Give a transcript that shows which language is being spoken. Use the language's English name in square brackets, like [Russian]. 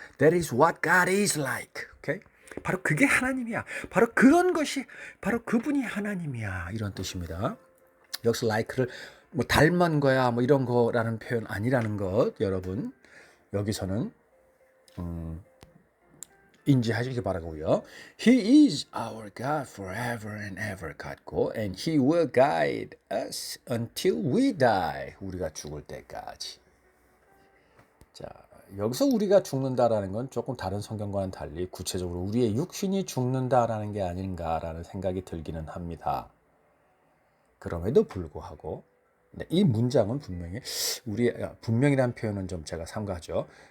[English] That is what God is like. 오케이? [Korean] 바로 그게 하나님이야. 바로 그런 것이 바로 그분이 하나님이야. 이런 뜻입니다. 여기서 like를 뭐 닮은 거야 뭐 이런 거라는 표현 아니라는 것 여러분 여기서는 인지하시기 바라고요. [English] He is our God forever and ever [Korean] 같고 [English] and He will guide us until we die. [Korean] 우리가 죽을 때까지. 자, 여기서 우리가 죽는다라는 건 조금 다른 성경과는 달리 구체적으로 우리의 육신이 죽는다라는 게 아닌가라는 생각이 들기는 합니다. 그럼에도 불구하고 이 문장은 분명히 분명이라는 표현은 좀 제가 삼가하죠.